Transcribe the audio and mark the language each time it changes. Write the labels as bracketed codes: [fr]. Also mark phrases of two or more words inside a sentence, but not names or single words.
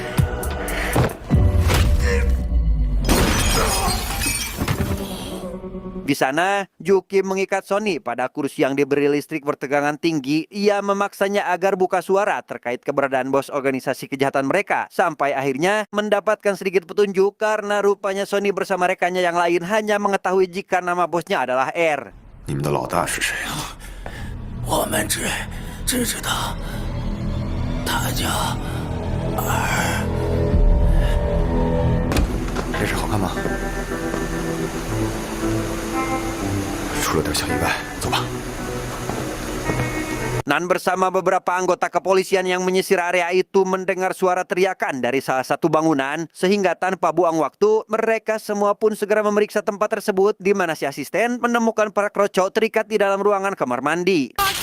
[id] Di sana, Juki mengikat Sony pada kursi yang diberi listrik bertegangan tinggi. Ia memaksanya agar buka suara terkait keberadaan bos organisasi kejahatan mereka. Sampai akhirnya mendapatkan sedikit petunjuk karena rupanya Sony bersama rekannya yang lain hanya mengetahui jika nama bosnya adalah R. [zh] 你们的老大是谁啊？我们只知道他叫二。这事好看吗？出了点小意外，走吧。 [id] Nan bersama beberapa anggota kepolisian yang menyisir area itu mendengar suara teriakan dari salah satu bangunan, sehingga tanpa buang waktu, mereka semua pun segera memeriksa tempat tersebut, di mana si asisten menemukan para kroco terikat di dalam ruangan kamar mandi.